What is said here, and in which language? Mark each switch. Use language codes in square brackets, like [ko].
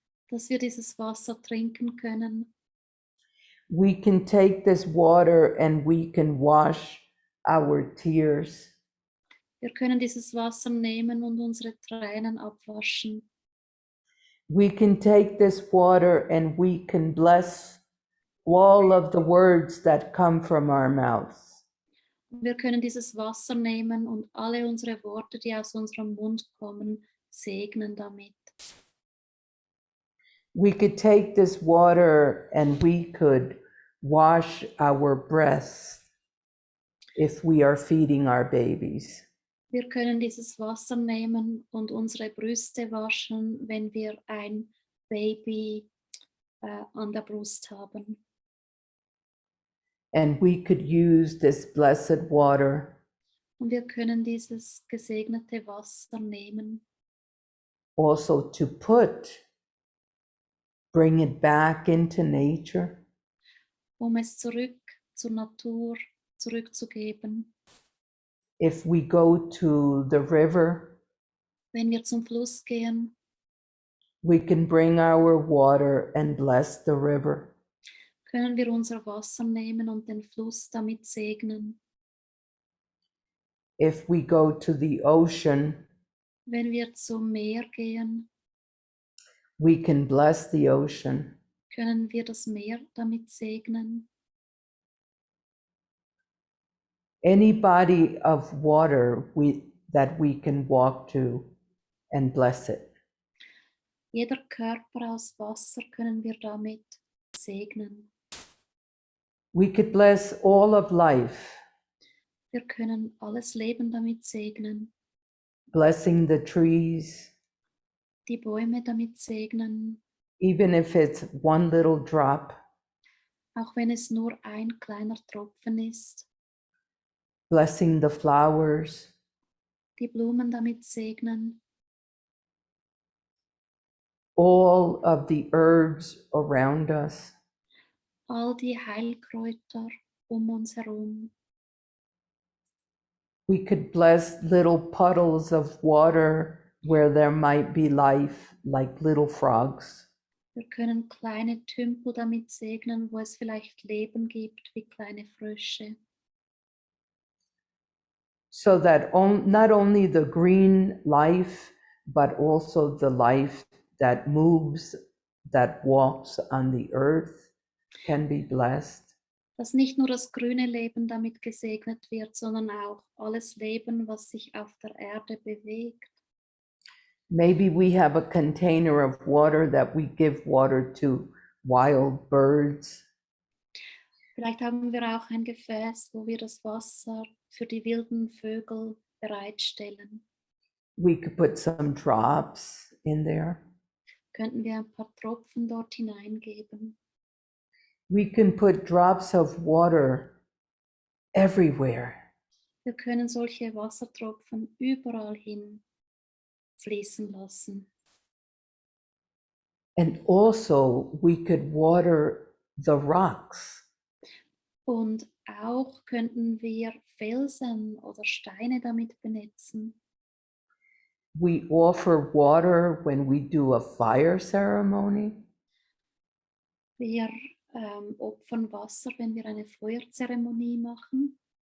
[de] dass wir dieses Wasser trinken können. [en] We can take this water and we can wash our tears. [de] Wir können dieses Wasser nehmen und unsere Tränen abwaschen. [en] We can take this water and we can bless all of the words that come from our mouths. [de] Wir können dieses Wasser nehmen und alle unsere Worte, die aus unserem Mund kommen, segnen damit. [en] We could take this water and we could wash our breasts if we are feeding our babies. [de] Wir können dieses Wasser nehmen und unsere Brüste waschen, wenn wir ein Baby an der Brust haben. [en] And we could use this blessed water [de] Und wir können dieses gesegnete Wasser nehmen, [en] also to bring it back into nature. [de] es zurück zur Natur zurückzugeben. [en] If we go to the river, [de] Wenn wir zum Fluss gehen, [en] we can bring our water and bless the river. [de] können wir unser Wasser nehmen und den Fluss damit segnen. [en] If we go to the ocean, [de] Wenn wir zum Meer gehen, [en] we can bless the ocean. [de] können wir das Meer damit segnen. [en] Any body of water that we can walk to and bless it. [de] Jeder Körper aus Wasser können wir damit segnen. [en] We could bless all of life, [de] Wir können alles Leben damit segnen. [en] blessing the trees, [de] Die Bäume damit segnen, [en] even if it's one little drop, [de] auch wenn es nur ein kleiner Tropfen ist. [en] blessing the flowers, [de] Die Blumen damit segnen, [en] all of the herbs around us. [de] all die Heilkräuter uns herum. [en] We could bless little puddles of water where there might be life, like little frogs. [de] Wir können kleine Tümpel damit segnen, wo es vielleicht Leben gibt wie kleine Frösche. [en] So that not only the green life, but also the life that moves, that walks on the earth can be blessed. [de] Dass nicht nur das grüne Leben damit gesegnet wird, sondern auch alles Leben, was sich auf der Erde bewegt. [en] Maybe we have a container of water that we give water to wild birds. [de] Vielleicht haben wir auch ein Gefäß, wo wir das Wasser für die wilden Vögel bereitstellen. [en] We could put some drops in there. [de] Könnten wir ein paar Tropfen dort hineingeben. [en] We can put drops of water everywhere. [de] Wir können solche Wassertropfen überall hin fließen lassen. [en] And also we could water the rocks. [de] Und auch könnten wir Felsen oder Steine damit benetzen. [en] We offer water when we do a fire ceremony. [de] Wir opfern Wasser, wenn wir eine Feuerzeremonie machen.